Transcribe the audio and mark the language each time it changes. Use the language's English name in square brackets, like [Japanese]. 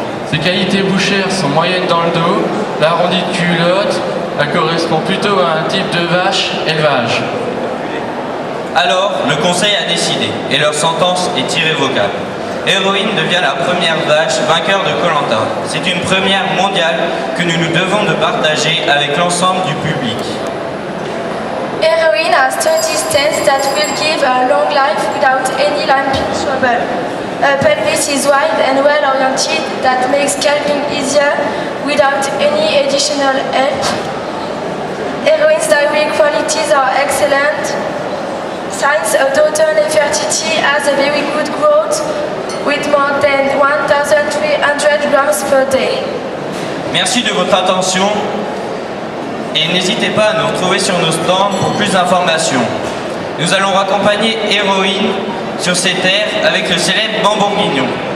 [French] Ses qualités bouchères sont moyennes dans le dos, l'arrondi de culotte, elle correspond plutôt à un type de vache élevage. Alors, le conseil a décidé, et leur sentence est irrévocable. Héroïne devient la première vache vainqueur de Koh Lanta. C'est une première mondiale que nous nous devons de partager avec l'ensemble du public. [English] Heroine has 30 stents that will give a long life without any lumping trouble. Her pelvis is wide and well-oriented that makes calving easier without any additional help. Heroine's dairy qualities are excellent. Since her daughter Nefertiti has a very good growth with more than 1,300 grams per day. [French] Merci de votre attention. Et n'hésitez pas à nous retrouver sur nos stands pour plus d'informations. nous allons raccompagner Héroïne sur ses terres avec le célèbre Bambourguignon.